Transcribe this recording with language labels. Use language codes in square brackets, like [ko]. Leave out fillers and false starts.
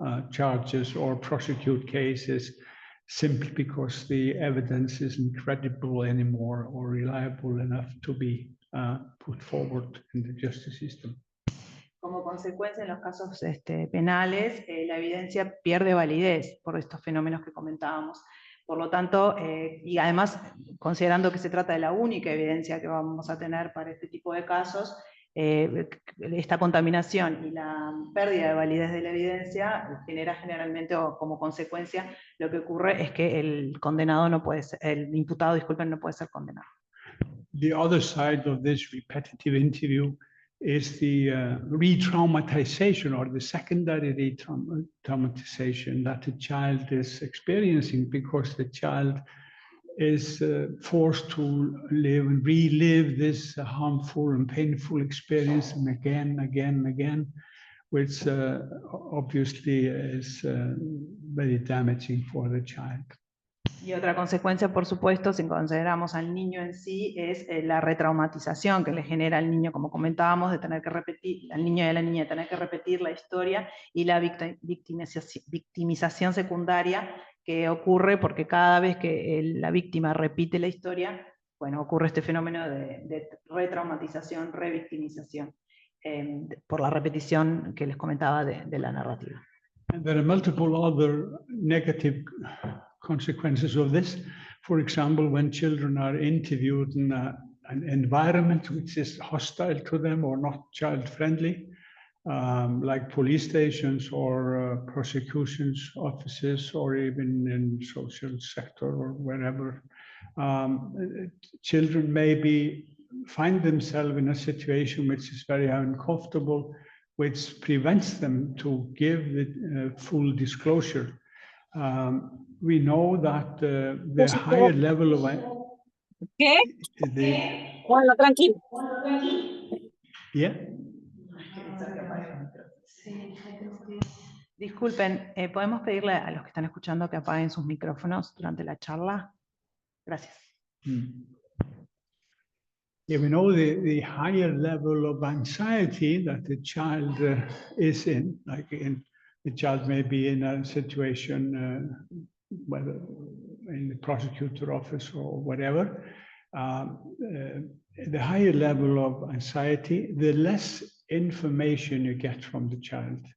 [en] charges or prosecute cases simply because the evidence isn't credible anymore or reliable enough to be put forward in the justice system. [es] Como consecuencia, en los casos penales, la evidencia pierde validez por estos fenómenos que comentábamos. Por lo tanto, y además, considerando que se trata de la única evidencia que vamos a tener para este tipo de casos, esta contaminación y la pérdida de validez de la evidencia genera generalmente, o como consecuencia, lo que ocurre es que el imputado, disculpen, no puede ser condenado. [en] The other side of this repetitive interview is the re-traumatization, or the secondary re-traumatization that the child is experiencing, because the child is forced to live and relive this harmful and painful experience and again, which obviously is very damaging for the child. [es] Y otra consecuencia, por supuesto, si consideramos al niño en sí, es la retraumatización que le genera al niño, como comentábamos, de tener que repetir, al niño y a la niña, de tener que repetir la historia, y la victimización secundaria que ocurre porque cada vez que la víctima repite la historia, bueno, ocurre este fenómeno de retraumatización, revictimización, por la repetición que les comentaba de la narrativa. [en] And there are multiple other negative consequences of this. For example, when children are interviewed in an environment which is hostile to them or not child-friendly, like police stations or prosecutions offices, or even in social sector or wherever, children maybe find themselves in a situation which is very uncomfortable, which prevents them to give the full disclosure. We know that the higher level of [es] Bueno, tranquilo. [en] Yeah. [es] Disculpen, ¿podemos pedirle a los que están escuchando que apaguen sus micrófonos durante la charla? Gracias. [en] Yeah, we know the higher level of anxiety that the child is in, the child may be in a situation, whether in the prosecutor office or whatever, the higher level of anxiety, the less information you get from the child.